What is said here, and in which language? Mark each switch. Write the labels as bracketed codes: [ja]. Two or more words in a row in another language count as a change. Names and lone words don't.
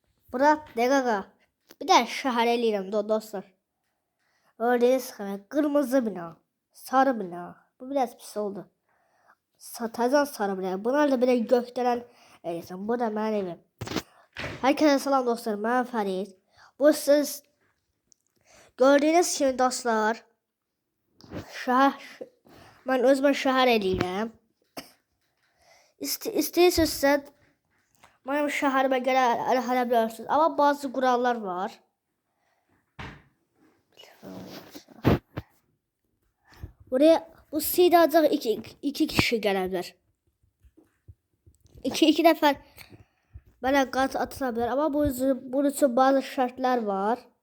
[az] Bura Degaga. Bir de şəhər eləyirəm dostlar. [tr] Gördüğünüz gibi kırmızı bina. [az] Sarı bina. Bu biraz pis oldu. Tazan sarı bina. Bunlar da bir de gökdelen eləyirəm. [tr] Bu da benim evim. Herkese [az] salam dostlar. [tr] Ben Ferit. Bu siz gördüğünüz gibi dostlar. [az] Ben özümə şəhər eləyirəm. İstəyirsinizsə mənim şəhərimə gələ bilərsiniz. [tr] Ama bazı kurallar var. Buraya bu sitede ancak iki kişi gelebilir. İki defa böyle kat atılabilir ama bunun için bazı şartlar var.